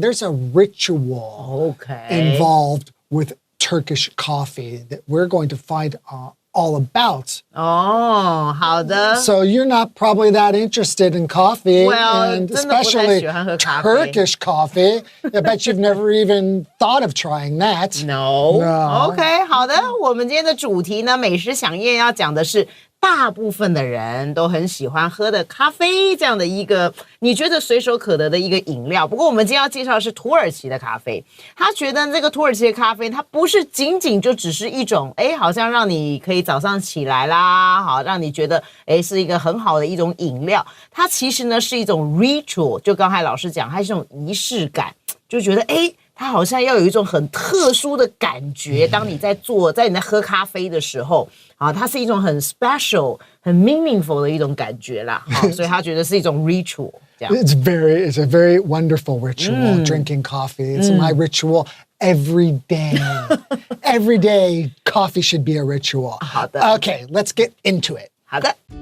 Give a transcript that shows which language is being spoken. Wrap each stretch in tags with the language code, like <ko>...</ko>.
<en>There's a ritual involved with Turkish coffee that we're going to find all about.</en> <zh>Oh, 好的。</zh> <en>So you're not probably that interested in coffee, Well, and</en> <zh>真的不太</zh> <en>especially</en> <zh>喜欢喝咖啡。</zh> <en>Turkish coffee. I bet you've never even thought of trying that. No. No.</en> <zh>OK， 好的。我们今天的主题呢，美食飨宴要讲的是大部分的人都很喜欢喝的咖啡，这样的一个你觉得随手可得的一个饮料。不过我们今天要介绍的是土耳其的咖啡。他觉得这个土耳其的咖啡，它不是仅仅就只是一种，好像让你可以早上起来啦，好让你觉得是一个很好的一种饮料。它其实呢是一种 ritual， 就刚才老师讲，它是一种仪式感，就觉得它好像要有一种很特殊的感觉，当你在你在喝咖啡的时候，它是一种很 special、很 meaningful 的一种感觉啦，所以他觉得是一种 ritual 这样。</zh> <en>It's a very wonderful ritual, drinking coffee. It's my ritual every day. Every day, coffee should be a ritual.</en> <zh>好的。</zh> <en>Okay, let's get into it.</en> <zh>好的。</zh>